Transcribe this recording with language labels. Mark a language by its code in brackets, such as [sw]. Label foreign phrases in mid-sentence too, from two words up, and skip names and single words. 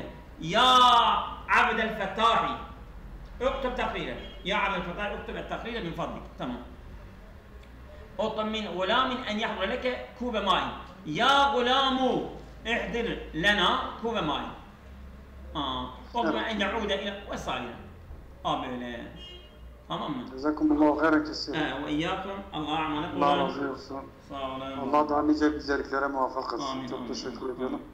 [ar] يا عبد الفتاح اكتب تقريرا. يا عبد الفتاح اكتب التقرير من فضلك. تمام. اطلب من غلام ان يحضر لك كوب ماء. يا غلام احضر لنا كوب ماء. اطلب ان يعود الى وسائل. [tr] böyle. Tamam mı? [ar] جزاكم الله خيرا كثير. وإياكم. [tr] Allah emanet olun. Allah razı olsun. Sağ olun. Allah daha nice güzelliklere muvaffak etsin. Çok teşekkür ediyorum.